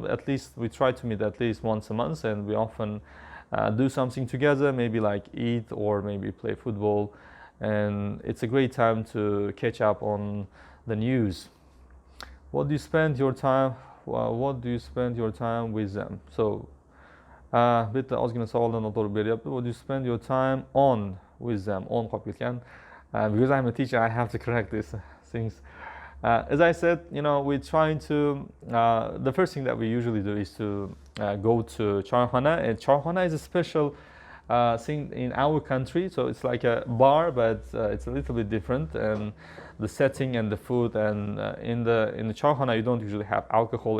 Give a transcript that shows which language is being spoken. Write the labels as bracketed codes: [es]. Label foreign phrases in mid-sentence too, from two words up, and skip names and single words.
[en] At least we try to meet at least once a month, and we often do something together, maybe like eat or maybe play football, and it's a great time to catch up on the news. What do you spend your time with them? [uz] Bitta ozgina savoldan to'g'ri beryapti. [en] What do you spend your time on with them? [uz] On qolib ketgan. [en] Because I'm a teacher, I have to correct these things. As I said, we're trying to, the first thing that we usually do is to go to tayyorlana. And tayyorlana is a special thing in our country. So it's like a bar, but it's a little bit different. And the setting and the food, and in the tayyorlana you don't usually have alcohol.